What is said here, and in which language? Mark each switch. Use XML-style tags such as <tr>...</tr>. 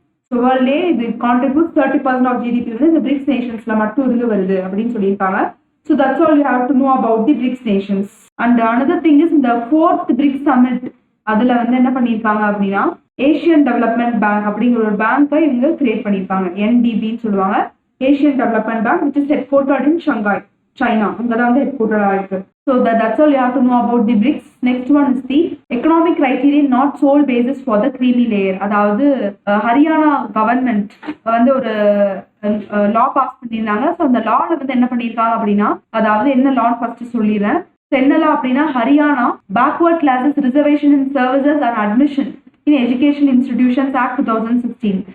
<ta>So வேர்ல்டே இது contribute 30% of GDP வந்து இந்த பிரிக்ஸ் நேஷன்ஸ்ல மட்டும் இருந்து வருது அப்படின்னு சொல்லியிருக்காங்க.</ta> <en>So that's all you have to know about the BRICS nations.</en> <ta>And another thing is இந்த 4th பிரிக்ஸ் சமிட் அதுல வந்து என்ன பண்ணியிருக்காங்க அப்படின்னா ஏஷியன் டெவலப்மெண்ட் பேங்க் அப்படிங்கிற ஒரு பேங்கை இவங்க கிரியேட் பண்ணியிருக்காங்க. NDBன்னு சொல்லுவாங்க, Asian development bank,</ta> <en>which is headquartered in Shanghai, China.</en> <ta>அங்கதான் வந்து ஹெட்குவார்டர் ஆயிருக்கு.</ta> <en>So that's all you have to know about the BRICS. Next one is the economic criterion not sole basis for the creamy layer.</en> <ta>அதாவது Haryana government வந்து ஒரு லா pass பண்ணியிருந்தாங்க. So அந்த லால வந்து என்ன பண்ணியிருக்காங்க அப்படின்னா, அதாவது என்ன லான்னு ஃபர்ஸ்ட் சொல்லிடுறேன். என்னலா அப்படின்னா Haryana backward classes reservation in services and admission in education institutions act 2016.</ta>